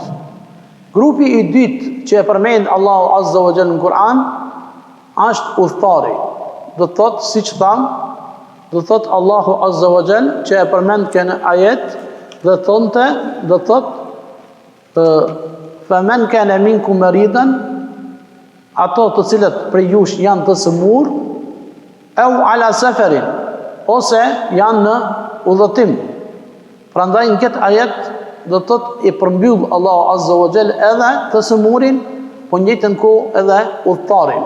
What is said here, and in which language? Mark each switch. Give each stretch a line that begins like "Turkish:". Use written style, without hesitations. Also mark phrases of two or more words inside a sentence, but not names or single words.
Albanian: Grupi i dytë që e përmend Allahu
Arabic: عز وجل
Albanian: në Kur'an është udhëtari. Do të thotë siç tham, do të thotë Allahu
Arabic: عز وجل
Albanian: që e përmend në ajet dhe thonte, do të thotë
Arabic: فمن كان منكم مريضا,
Albanian: ato të cilët prej jush janë të sëmur,
Arabic: أو على سفر,
Albanian: ose janë në udhëtim. Prandaj në këtë ajet do të thotë i përmbyll Allahu
Arabic: عز وجل
Albanian: edhe të sëmurin, po njëjtën kohë edhe udhëtarin.